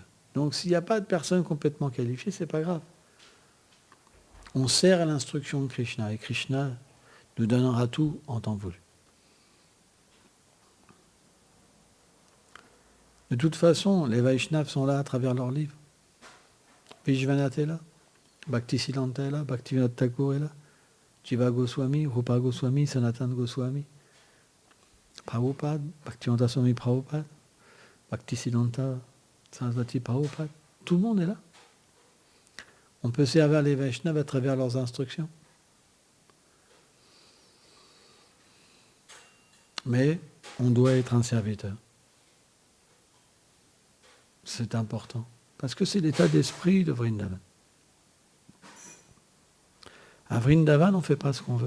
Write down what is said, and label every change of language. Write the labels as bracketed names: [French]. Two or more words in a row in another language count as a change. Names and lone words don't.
[French] Donc s'il n'y a pas de personne complètement qualifiée, c'est pas grave. On sert à l'instruction de Krishna et Krishna nous donnera tout en temps voulu. De toute façon, les Vaishnavas sont là à travers leurs livres. Vishwanath est là, Bhaktisiddhanta est là, Bhaktivinoda Thakur est là, Jiva Goswami, Rupa Goswami, Sanatana Goswami, Prabhupada, Bhaktivinoda Swami Prabhupada, Bhaktisiddhanta Sarasvati Prabhupada, tout le monde est là. On peut servir les Vaishnavas à travers leurs instructions. Mais on doit être un serviteur. C'est important. Parce que c'est l'état d'esprit de Vrindavan. À Vrindavan, on ne fait pas ce qu'on veut.